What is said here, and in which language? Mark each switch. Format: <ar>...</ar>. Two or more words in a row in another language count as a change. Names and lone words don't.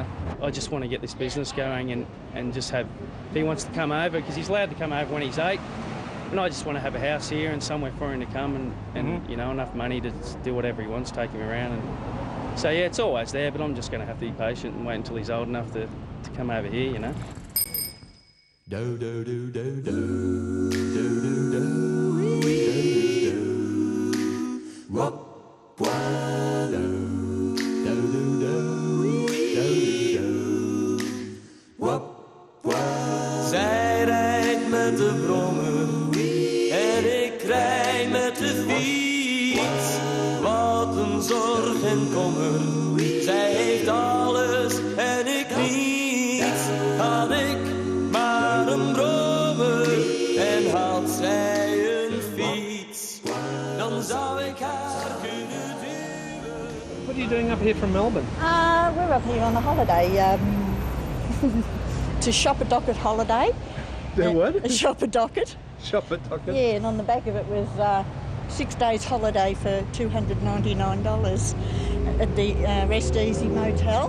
<en>I just want to get this business going and just have... He wants to come over because he's allowed to come over when he's 8. And I just want to have a house here and somewhere for him to come and you know, enough money to do whatever he wants, take him around. And so, yeah, it's always there, but I'm just going to have to be patient and wait until he's old enough to come over here, you know. Do do do do do do do do do wop wa do do do do do wop wa.</en> <nl>Zij rijdt met de brommer en ik rij met de fiets. Wat een zorg en kommer. Zij heeft alles en ik niets. Had ik maar een brommer en had zij een fiets, dan zou ik haar kunnen duwen.</nl> <en>What are you doing up here from Melbourne? We're up here on a holiday, to shop a docket holiday. Do what? A shop a docket. Shop at Docket? Yeah, and on the back of it was 6 days holiday for $299 at the Rest Easy Motel.</en>